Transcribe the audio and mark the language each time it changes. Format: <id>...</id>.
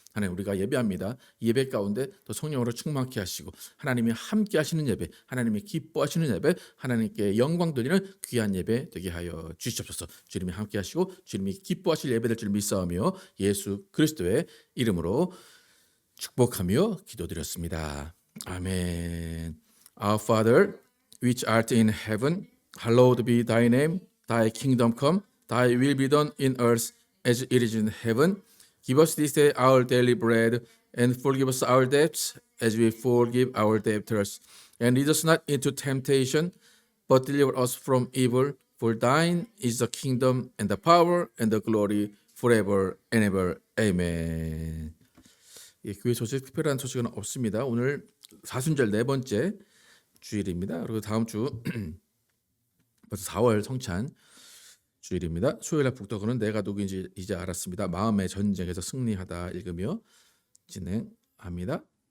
<ko>하나님, 우리가 예배합니다. 이 예배 가운데 또 성령으로 충만케 하시고 하나님이 함께 하시는 예배, 하나님이 기뻐하시는 예배, 하나님께 영광 돌리는 귀한 예배 되게 하여 주시옵소서. 주님이 함께 하시고 주님이 기뻐하실 예배 될 줄 믿사오며 예수 그리스도의 이름으로 축복하며 기도드렸습니다. 아멘.</ko> <en>Our Father, which art in heaven, hallowed be thy name. Thy kingdom come, thy will be done in earth as it is in heaven. Give us this day our daily bread, and forgive us our debts as we forgive our debtors. And lead us not into temptation, but deliver us from evil. For thine is the kingdom and the power and the glory forever and ever. Amen.</en> <ko>예, 교회 소식 특별한 소식은 없습니다. 오늘 사순절 네 번째 주일입니다. 그리고 다음 주 벌써 4월 성찬 주일입니다. 수요일날 북덕은 내가 누구인지 이제 알았습니다. 마음의 전쟁에서 승리하다 읽으며 진행합니다.</ko>